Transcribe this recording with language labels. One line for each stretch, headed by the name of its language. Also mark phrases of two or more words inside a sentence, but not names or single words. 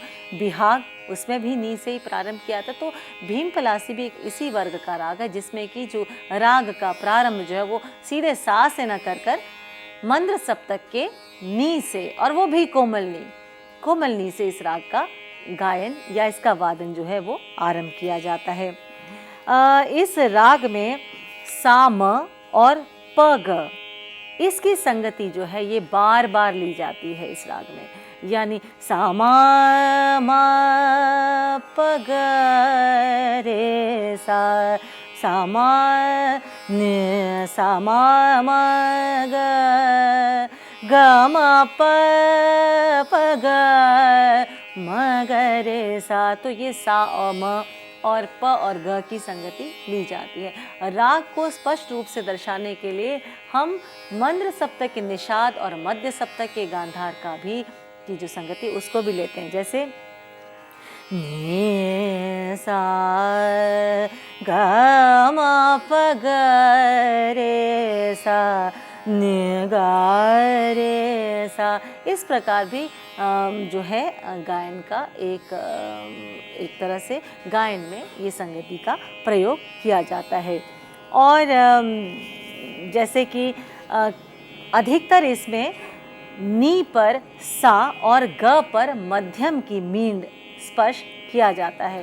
Hindi: बिहाग, उसमें भी नी से ही प्रारंभ किया था। तो भीम पलासी भी एक इसी वर्ग का राग है, जिसमें कि जो राग का प्रारंभ जो है वो सीधे सा से न कर मंद्र सप्तक के नी से, और वो भी कोमल नी से इस राग का गायन या इसका वादन जो है वो आरंभ किया जाता है। इस राग में सा म और प ग, इसकी संगति जो है ये बार बार ली जाती है इस राग में, यानी सा म प ग रे सा, सा म न सा म ग ग म प ग म ग रे सा। तो ये सा और म और प और ग की संगति ली जाती है। राग को स्पष्ट रूप से दर्शाने के लिए हम मंद्र सप्तक के निषाद और मध्य सप्तक के गांधार का भी की जो संगति उसको भी लेते हैं। जैसे नि सा ग म प ग रे सा नि ग रे सा। इस प्रकार भी जो है गायन का एक तरह से गायन में ये संगति का प्रयोग किया जाता है। और जैसे कि अधिकतर इसमें नी पर सा और ग पर मध्यम की मींड स्पर्श किया जाता है।